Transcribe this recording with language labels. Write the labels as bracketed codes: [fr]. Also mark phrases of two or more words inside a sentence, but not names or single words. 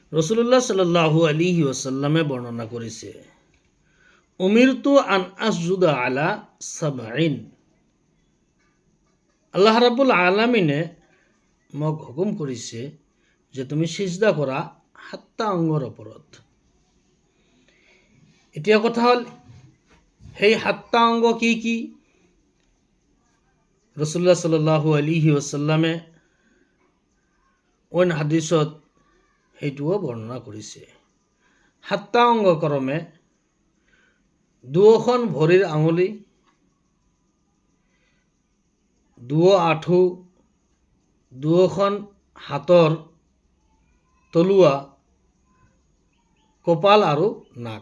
[ar] رسول الله صلى الله عليه وسلم [bn] বর্ণনা করেছে, [ar] أمرت أن أسجد على سبع. [as] আল্লাহ রাব্বুল আলামিনে মোক হুকুম কৰিছে যে তুমি সিজদা কৰা 7টা অংগৰ ওপৰত। এতিয়া কথা হ'ল সেই 7টা অংগ কি কি? রাসূলুল্লাহ [ar] صلى الله عليه وسلم [as] অন্য হাদিসত সেইটোও বৰ্ণনা কৰিছে। 7টা অংগ ক্ৰমে দুয়োখন ভৰিৰ আঙুলি, দুয়ো আঁঠু, দুয়োখন হাতৰ তলুৱা, কপাল আৰু নাক।